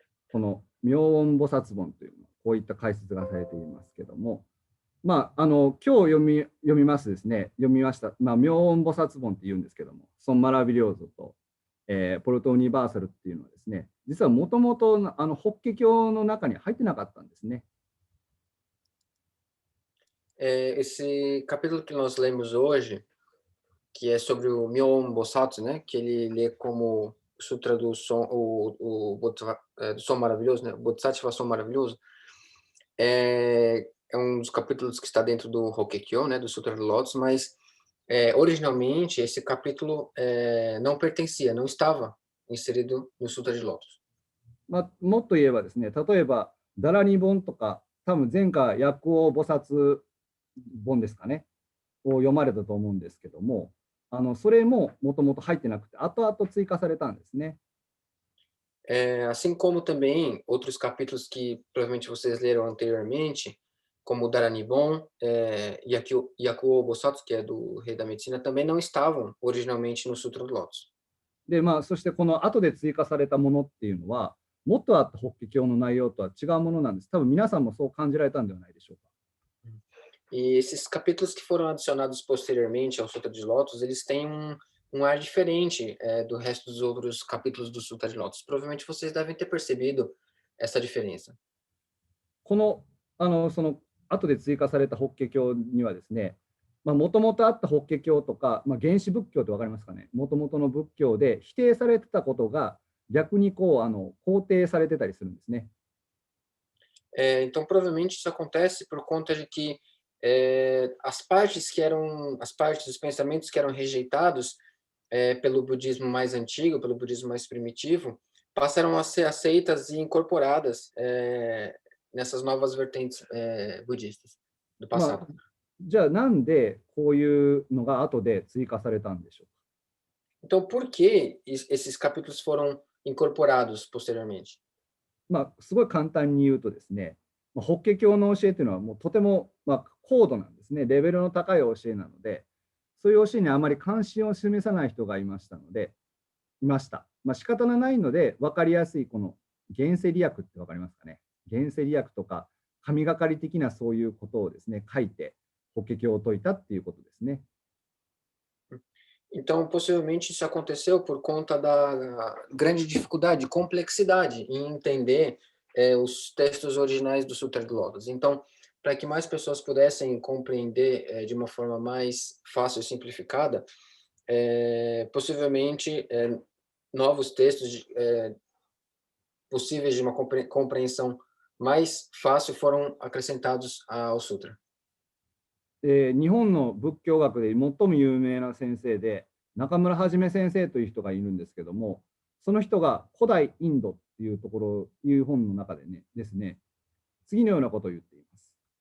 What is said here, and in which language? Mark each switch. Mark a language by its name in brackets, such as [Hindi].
[Japanese] この妙音菩薩本というこういった解説がされていますけども、今日読みますですね、読みました、妙音菩薩本っていうんですけども、ソンマラビリョーゾと、ポルトユニバーサルっていうのはですね、実はもともと法華経の中に入ってなかったんですね。 [Portuguese] Esse capítulo que nós lemos hoje, que é sobre o Myoho Bosatsu, né, que ele lê como o Sutra do Som, do Som Maravilhoso, né, o Bodhisattva Som Maravilhoso, é um dos capítulos que está dentro do Hokkekyo, né, do Sutra do Lótus, mas originalmente esse capítulo não pertencia, não estava inserido no Sutra de Lótus. [Japanese] もっと言えばですね、例えばダラニ本とか、多分前回薬王菩薩本ですかね、を読まれたと思うんですけども、それももともと入ってなくて、後々追加されたんですね。 [Portuguese] Assim como também outros capítulos que provavelmente vocês leram anteriormente, como o Daranibon, Yakuo Bosatsu, que é do Rei da Medicina, também não estavam originalmente no Sutra do Lótus. [Japanese] で、そしてこの後で追加されたものっていうのは、もっとあった法華経の内容とは違うものなんです。多分皆さんもそう感じられたんではないでしょうか。 [Portuguese] E esses capítulos que foram adicionados posteriormente ao Sutra de Lótus, eles têm um ar diferente do resto dos outros capítulos do Sutra de Lótus. Provavelmente vocês devem ter percebido essa diferença. [Japanese] その後で追加された法華経にはですね、もともとあった法華経とか、原始仏教って分かりますかね、もともとの仏教で否定されてたことが逆に肯定されてたりするんですね。 [Portuguese] Então, provavelmente isso acontece por conta de que as partes dos pensamentos que eram rejeitados pelo budismo mais antigo, pelo budismo mais primitivo, passaram a ser aceitas e incorporadas nessas novas vertentes budistas do passado. [Japanese] じゃあなんでこういうのが後で追加されたんでしょうか。 [Portuguese] Então, por que esses capítulos foram incorporados posteriormente? [Japanese] すごい簡単に言うとですね、法華経の教えというのはもうとても高度なんですね、レベルの高い教えなので、そういう教えにあまり関心を示さない人がいました。仕方がないので、分かりやすいこの現世利益って分かりますかね。現世利益とか神がかり的なそういうことをですね、書いて法華経を説いたっていうことですね。 [Portuguese] Então, possivelmente isso aconteceu por conta da grande dificuldade, complexidade em entender os textos originais do Sutra de Lótus. Então, para que mais pessoas pudessem compreender de uma forma mais fácil e simplificada, possivelmente novos textos possíveis de uma compreensão mais fácil foram acrescentados ao Sutra. [Japanese] 日本の仏教学で最も有名な先生で中村はじめ先生という人がいるんですけども、その人が古代インドっていうところいう本の中でですね、次のようなことを言っています。